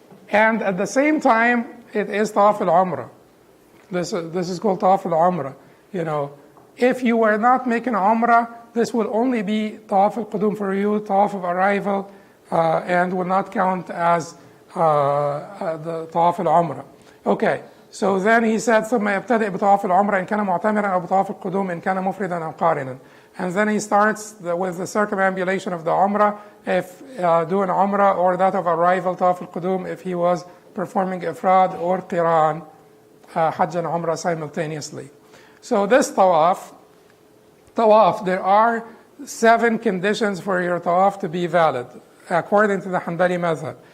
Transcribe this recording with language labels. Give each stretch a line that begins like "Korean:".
English: And at the same time, it is Tawaf al-Umrah. This is called Tawaf al-Umrah. You know, if you were not making Umrah, this will only be Tawaf al-Qudum for you, Tawaf of arrival, and will not count as the Tawaf al-Umrah. Okay, so then he said,
Arabic: ثم يبتدئ بطواف العمرة إن كان معتمرا أو بطواف القدوم إن كان مفردا أو قارنا.
English: And then he starts with the circumambulation of the Umrah, if doing Umrah, or that of arrival, Tawaf al-Qudum, if he was performing Ifrad or Qiran, Hajj and Umrah simultaneously. So this Tawaf, there are 7 conditions for your Tawaf to be valid, according to the Hanbali Madhab.